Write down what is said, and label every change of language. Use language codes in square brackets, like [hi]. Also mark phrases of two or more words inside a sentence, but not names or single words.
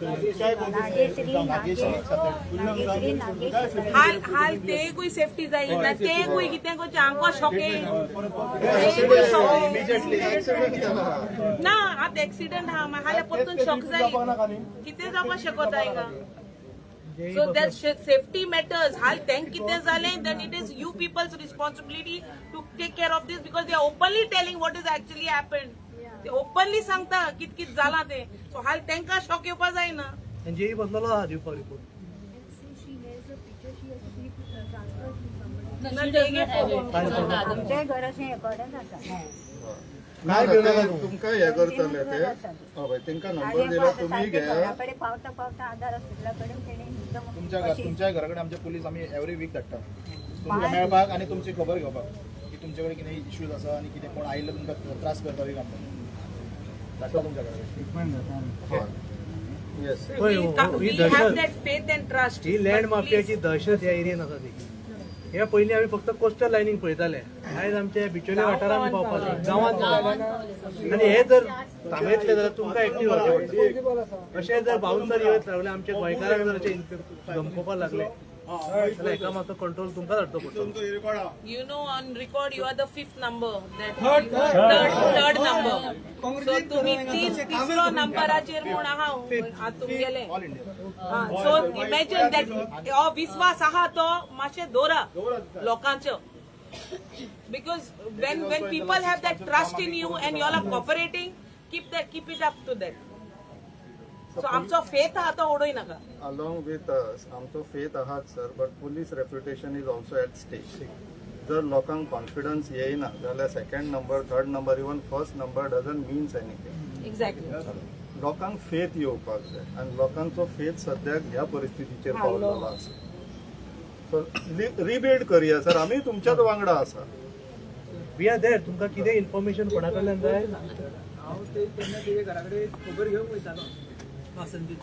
[kok] हाल तेकूय सेफ्टी जाय ना तेकूय कितें करचें हांकां शॉके ना आतां एक्सिडेंट आहा हाल्या परतून शॉक जाली कितें जावपाक शकता हिंगा. [en] So that safety matters. [kok] Hal then kite zale, [en] then it is you people's responsibility to take care of this because they are openly telling what is actually happened. They openly [kok] sangta kit zala te. So hal tenka shock yeवपा जायना. जेई बसलेलो आहा दिवपाक रिपोर्ट. आमच्या घराचे हेकडे जाता तुमकां हे करतले ते हय तांकां नंबर दिला तुमी घ्या. पावता पावता आधार हॉस्पिटलाकडे तुमच्या घराकडे आमचे पोलीस आम्ही [en] every week [kok] धाडटा तुमकां मेळपाक आनी तुमची खबर घेवपाक की तुमचे कडेन कितें इश्यूज आसा आनी कितें कोण आयिल्लो तुमकां त्रास करता बी काम धाडटा तुमच्या घरा [en] We have that faith and trust. [kok] ही लँड माफियाची दहशत ह्या एरियेन आसा ती. हे पयलीं आमी फक्त कोस्टल लायनीक पळयताले. आयज आमच्या बिचोले वाठारांत पावपाक गांवांत आनी हे जर थांबयतले जाल्यार तुमकां एक्टीव जावचें पडटलें. अशें जर बाउन्सर येत रावले आमच्या गोंयकारांक जर अशें धमकोवपाक लागले जाल्यार एका मातसो कंट्रोल तुमकां धाडचो पडटलो. [en] You know, on record, you are the fifth number. Third number. [kok] So तुम्ही तिसरो नंबराचेर म्हूण आहा आज तुमगेले. [en] So imagine that [kok] हो विश्वास आहा तो मातशें दवरा लोकांचो. [en] Because when people have that trust in you and you all are cooperating, keep it up to that. [kok] So आमचो faith आहा तो उडोय नाका. [en] along with us [kok] आमचो फेथ आहात सर, [en] but police reputation is also at stake. [kok] जर लोकांक कॉन्फिडन्स येयना जाल्यार [en] second number, third number, even first number doesn't means anything. Exactly. [kok] लोकांक फेथ येवपाक जाय आनी लोकांचो फेथ सद्याक ह्या परिस्थितीचेर पावलेलो आसा. सो रिबिल्ड करया सर, आमी तुमच्याच वांगडा आसा. [en] we are there. [kok] तुमकां कितें इन्फॉर्मेशन कोणा कडल्यान जाय हांव तेन्ना तेजे घरा कडेन खबर घेवंक वयतालो वासंतीची.